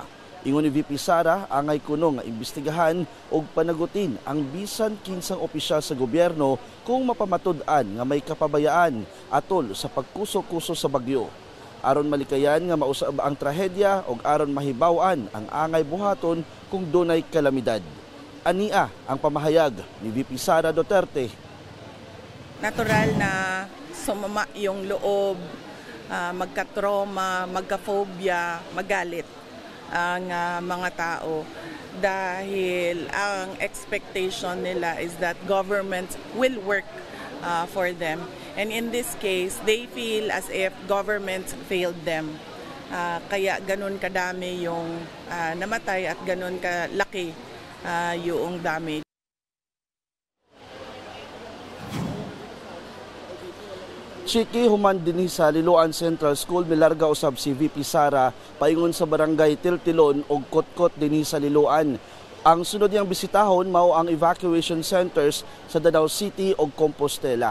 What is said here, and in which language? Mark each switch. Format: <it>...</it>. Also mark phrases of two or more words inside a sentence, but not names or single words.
<ceb>Ingon ni VP Sara, angay kuno nga imbestigahan og panagutin ang bisan kinsang opisyal sa gobyerno kung mapamatud-an nga may kapabayaan atol sa pagkuso-kuso sa bagyo. Aron malikayan nga mausab ang trahedya ug aron mahibaw-an ang angay buhaton kung dunay kalamidad. Ania ang pamahayag ni VP Sara Duterte.</ceb> <tl>Natural na sumama yung loob, magka-trauma, magka-phobia, magalit ang mga tao dahil ang expectation nila</tl> <en>is that government will work for them. And in this case, they feel as if government failed them.</en> <tl>Kaya ganun kadami yung namatay at ganun kalaki yung damage.</tl> <ceb>Chiki, human dinhi sa Liloan Central School, milarga usab si VP Sara paingon sa barangay Tiltilon ug Kotkot dinhi sa Liloan. Ang sunod niyang bisitahon mao ang</ceb> <en>evacuation centers</en> <ceb>sa Danau City ug Compostela.</ceb>